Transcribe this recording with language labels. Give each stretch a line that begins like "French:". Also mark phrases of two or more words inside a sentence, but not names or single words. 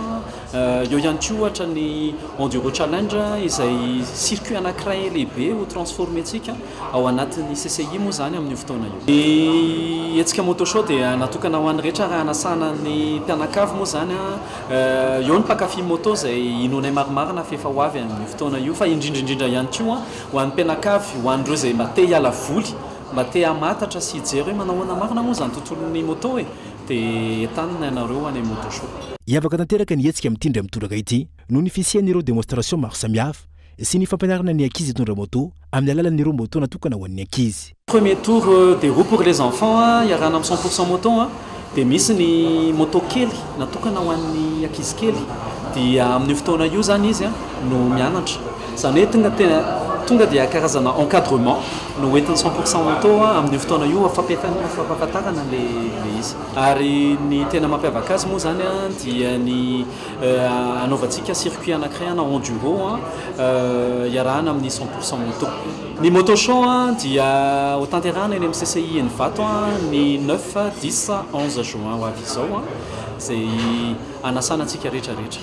Malagasy: eo ihany koa ohatra ny enduro challenge izay circuit anankiray lehibe ho transformentsika ao anatin'ny CCI moa zany amin'ny fotoana io ny hetsika moto show dia natokana ho an'ny rehetra raha anasana ny mpianakavy moa zany eo ny mpakafy moto izay inonay marimarina fefa ho avy amin'ny fotoana io fa indrindraindrindra ihany koa ho an'ny mpianakavy ho an'ireo izay mate hiala voly mba te hamatatra sy hijery hoe manahoana marina moa zany tontolon'ny moto dia entanina ianareo any moto show hiavaka tanteraka ny hetsika mitindry amin'ny toraka ity no ny fisian'ireo démonstration maro samihafa sy ny fampianarana ny ankizy hitondra moto amin'ny alalan'ireo moto natokana ho an'ny ankizy
French: premier tour des roues pour les enfants
Malagasy: iarana amin'ny 100% moto dia misy ny moto kely natokana ho an'ny ankizy kely dia amin'ny fotoana io zany izy no mianatra zany hoe tonga dia karazana encadrement no hoentin'ny 100% moto amin'ny fotoana io fampahafantarana le izy ary ny tena mampiavaka azy moa zany dia ny anaovantsika circuit anankiray na enduro iarahana amin'ny 100% moto ny moto show dia ho tanterahana eny amin'ny CCI eny vato ny 9, 10, 11 juin ho avy izao izay anasana antsika rehetrarehetra